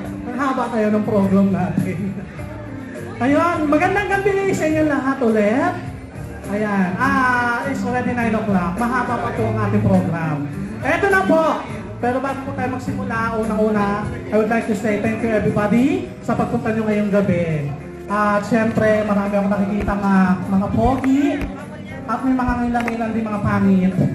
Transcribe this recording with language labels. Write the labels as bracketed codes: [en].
[tl] Ang haba tayo ng program natin. Ayun, magandang gabi sa inyo lahat ulit. [en] Ayan, it's already 9 o'clock. [tl] Mahaba pa po ang ating program. Eto na po. Pero bago po tayo magsimula, unang-una, [en] I would like to say thank you everybody [tl] sa pagpunta nyo ngayong gabi. At syempre, marami akong nakikita mga pogi at may mga ilang-ilang din mga pangit.